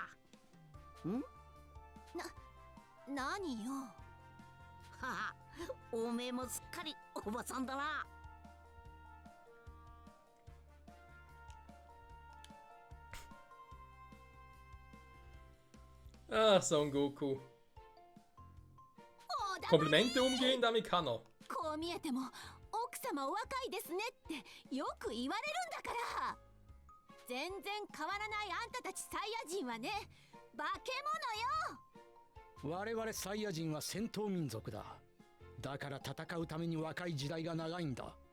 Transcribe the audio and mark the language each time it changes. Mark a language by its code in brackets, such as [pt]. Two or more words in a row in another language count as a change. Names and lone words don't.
[ja] 何よ。ははおめえもすっかりおばさんだな。 [de] Ah, Son Goku. Komplimente umgehen, damit kann er. [ja] こう見えても奥様お若いですねってよく言われるんだから。全然変わらないあんたたちサイヤ人はね、化け物よ。我々サイヤ人は戦闘民族だ。だから戦うために若い時代が長いんだ。